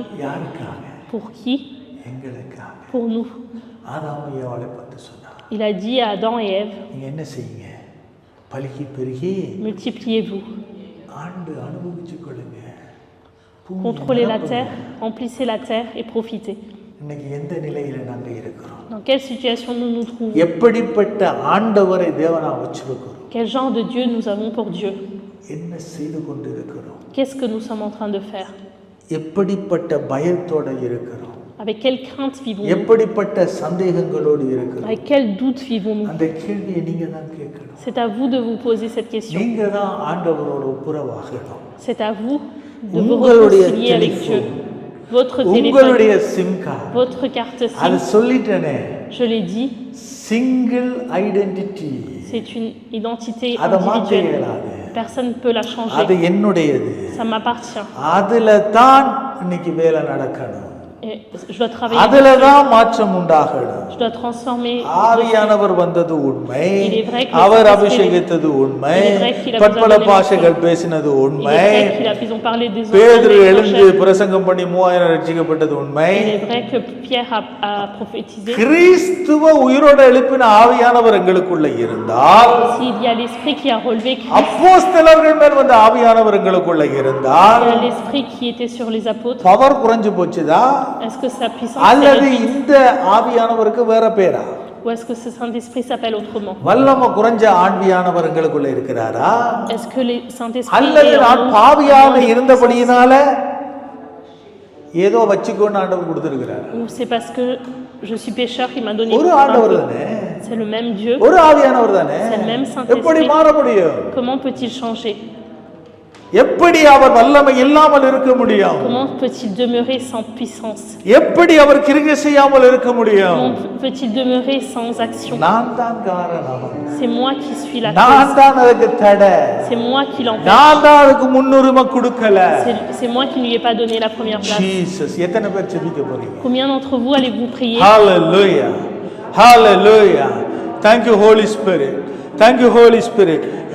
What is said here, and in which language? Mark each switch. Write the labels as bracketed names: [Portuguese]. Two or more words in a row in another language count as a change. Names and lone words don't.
[Tamil] யாருக்காக? [French] Pour qui? [Tamil] எங்களுக்காக. [French] Pour nous. [Tamil] ஆதாம் ஏவாளை பார்த்து சொன்னார், [French] Il a dit à Adam et Ève, [Tamil] நீங்க என்ன செய்யுங்க, பலுகி பெருகி [French] multipliez-vous, [Tamil] ஆண்டு அனுபவிச்சு கொள்ளுங்க, [French] contrôlez la terre, remplissez la terre et profitez. [Tamil] இன்னைக்கு எந்த நிலையில நாங்க இருக்கிறோம்? [French] Dans quelle situation nous nous trouvons? [Tamil] எப்படிப்பட்ட ஆண்டவரை தேவனா வச்சிருக்கிறோம்? [French] Quel genre de Dieu nous avons pour Dieu? [Tamil] என்ன செய்து கொண்டிருக்கிறோம்? [French] Qu'est-ce que nous sommes en train de faire? [Tamil] எப்படிப்பட்ட பயத்தோட இருக்கிறோம்? [French] Avec quelle crainte vivons-nous? [Tamil] எப்படிப்பட்ட சந்தேகங்களோடு இருக்கிறோம்? [French] Avec quel doute vivons-nous? [Tamil] அந்த கேள்வியை நீங்க தான் கேட்கணும். [French] C'est à vous de vous poser cette question. [Tamil] நீங்க தான் ஆண்டவரோட ஒப்புரவாகணும். [French] C'est à vous de vous [Tamil] உங்களுடைய [French] réconcilier avec Dieu. Votre [Tamil] உங்களுடைய [French] téléphone, [English] SIM card, [French] votre carte [Tamil] அது [French] SIM, [Tamil] சொல்லிட்டேனே, [French] je l'ai dit, [English] single identity, [French] c'est une identité [Tamil] அதை மாற்ற [French] individuelle. [Tamil] இயலாது. [French] Personne ne peut la [Tamil] அது [French] changer. [Tamil] என்னுடையது. [French] Ça m'appartient. [Tamil] அதுல தான் இன்னைக்கு வேலை நடக்கணும். [French] Et je dois travailler. [Tamil] அதுல தான் மாற்றம் உண்டாகணும். [French] Je dois transformer. [Tamil] ஆவியானவர் வந்தது உண்மை, [French] Il est vrai que [Tamil] அவர் [French] le [Tamil] அபிஷேகித்தது உண்மை, [French] Il est vrai qu'il a [Tamil] பற்பல [French] besoin de [Tamil] பாஷைகள் பேசினது [French] Il [Tamil] உண்மை, [French] est vrai qu'ils ont parlé des [Tamil] பேதுரு [French] autres. [Tamil] எழுந்து பிரசங்கம் பண்ணி 3000 ரட்சிக்கப்பட்டது உண்மை. [French] Il est vrai que Pierre a prophétisé. [Tamil] கிறிஸ்துவ உயிரோட எழுப்பின ஆவியானவர் எங்களுக்குள்ள இருந்தால், [French] S'il y a l'esprit qui a relevé Christ, [Tamil] அப்போஸ்தலர்கள் மேல் வந்த ஆவியானவர் எங்களுக்குள்ள இருந்தால், [French] il y a l'esprit qui était sur les apôtres. [Tamil] பவர் குறைஞ்சு போச்சுதா? [French] Est-ce que sa puissance est [Tamil] அல்லது [French] réduite? [Tamil] இந்த ஆவியானவருக்கு வேற பேரா? [French] Ou est-ce que ce Saint-Esprit s'appelle autrement? [Tamil] வல்லம குறைஞ்ச ஆவியானவர் எங்களுக்குள்ள இருக்கிறாரா? [French] Est-ce que le Saint-Esprit [Tamil] அல்லது [French] est en [Tamil] நான் [French] nous? [Tamil] பாவியாக இருந்தபடியினால ஏதோ வச்சுக்கோன்னு ஆண்டவர் கொடுத்திருக்கிறார். [French] Ou c'est parce que je suis pécheur qu'il m'a donné [Tamil] ஒரு [French] un [Tamil] ஆண்டவர் [French] peu? [Tamil] தானே, [French] C'est le même Dieu. [Tamil] ஒரு ஆவியானவர் தானே, [French] C'est le même Saint-Esprit. [Tamil] எப்படி மாற முடியும்? [French] Comment peut-il changer? [Tamil] எப்படி அவர் வல்லமை இல்லாமல் இருக்க முடியும்? [French] Comment peut-il demeurer sans puissance? [Tamil] எப்படி அவர் கிரியை செய்யாமல் இருக்க முடியும்? [French] Comment peut-il demeurer sans action? [Tamil] நான் தான் காரணம், [French] C'est moi qui suis la [Tamil] நான் [French] cause. [Tamil] தான் அதுக்கு தடை, [French] C'est moi qui l'empêche. [Tamil] நான் தான் அதுக்கு முன்னுரிமை கொடுக்கல. [French] C'est moi qui ne lui ai pas donné la première place. [Tamil] ஜீசஸ், எத்தனை பேர் ஜெபிக்க போறீங்க? [French] Combien d'entre vous allez-vous prier? [English] Hallelujah. Hallelujah. Thank you, Holy Spirit. Thank you, Holy Spirit.